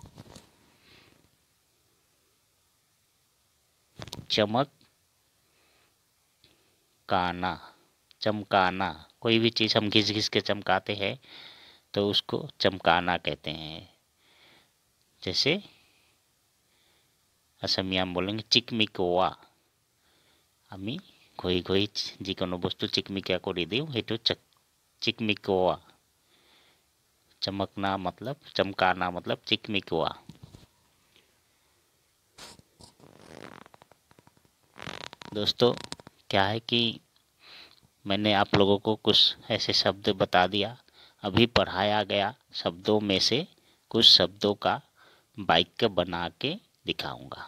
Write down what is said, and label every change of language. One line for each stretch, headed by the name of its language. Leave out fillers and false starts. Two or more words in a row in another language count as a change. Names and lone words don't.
Hindi: चमक काना, चमकाना, कोई भी चीज़ हम घिस घिस के चमकाते हैं तो उसको चमकाना कहते हैं। जैसे असमिया में बोलेंगे चिकमिकोआ।
Assamese: আমি ঘঁহি ঘঁহি যিকোনো বস্তু চিকমিকা কৰি দিওঁ সেইটো चिकमिकोआ।
Hindi: चमकना मतलब, चमकाना मतलब चिकमिकोआ। दोस्तों क्या है कि मैंने आप लोगों को कुछ ऐसे शब्द बता दिया, अभी पढ़ाया गया शब्दों में से कुछ शब्दों का वाक्य बना के दिखाऊंगा।